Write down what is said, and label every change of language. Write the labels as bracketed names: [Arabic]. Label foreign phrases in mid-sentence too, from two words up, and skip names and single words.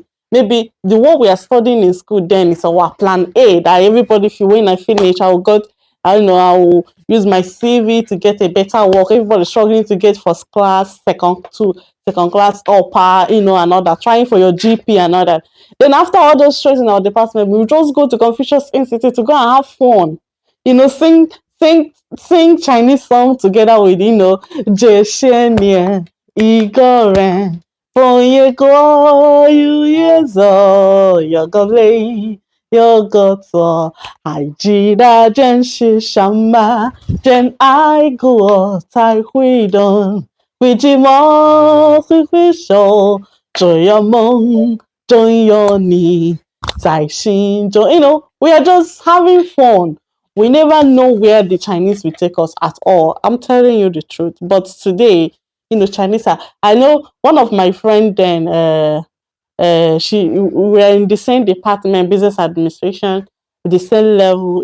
[English] Maybe the one we are studying in school then is our plan A, that everybody, if you when I finish, I don't know, I will use my CV to get a better work. Everybody struggling to get first class, second class upper, and all that, trying for your GP and all that. Then after all those stress in our department, we will just go to Confucius Institute to go and have fun. Sing Chinese song together with, Jeshe Igore, Fonye Go, Yu Yezo, Yogoble, Yogoto, Haijida Jen Shi Shamba, Jen I Go, Tai Hui Don, Hui Hui Shou, [Chinese] 这样梦，真有你在心中. [English] We are just having fun. We never know where the Chinese will take us at all. I'm telling you the truth. But today, Chinese are. I know one of my friend then. We were in the same department, business administration, the same level.